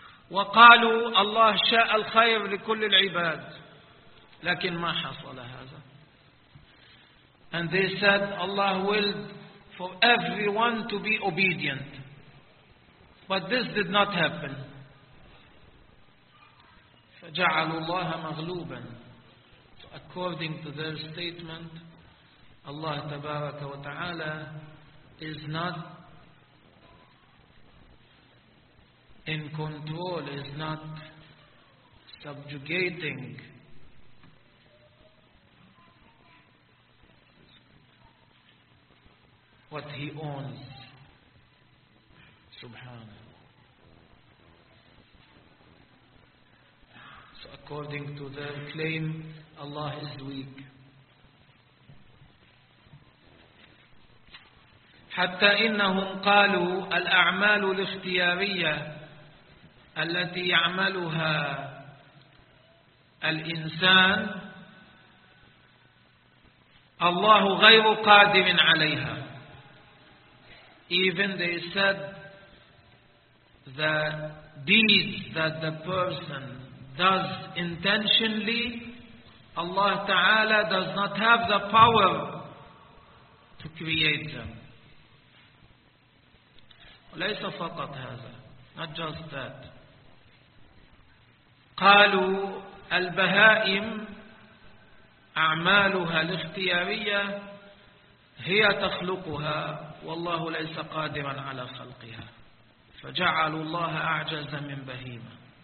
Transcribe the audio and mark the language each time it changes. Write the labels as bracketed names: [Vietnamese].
[Arabic] وقالوا الله شاء الخير لكل العباد, لكن ما حصل هذا. [English] And they said Allah willed for everyone to be obedient, but this did not happen. [Arabic] فجعلوا الله مغلوبا. [English] According to their statement, Allah [Arabic] تبارك وتعالى [English] is not in control, is not subjugating what He owns. [Arabic] Subhanahu. [English] So according to the claim, Allah is weak. [Arabic] حتى إنهم قالوا الأعمال الاختيارية التي يعملها الإنسان الله غير قادر عليها. [English] Even they said the deeds that the person does intentionally, Allah Ta'ala does not have the power to create them. [Arabic] ليس فقط هذا, [English] not just that. [Arabic] قالوا البهائم أعمالها الاختيارية هي تخلقها والله ليس قادرا على خلقها, فجعلوا الله أعجزا من بهيمة.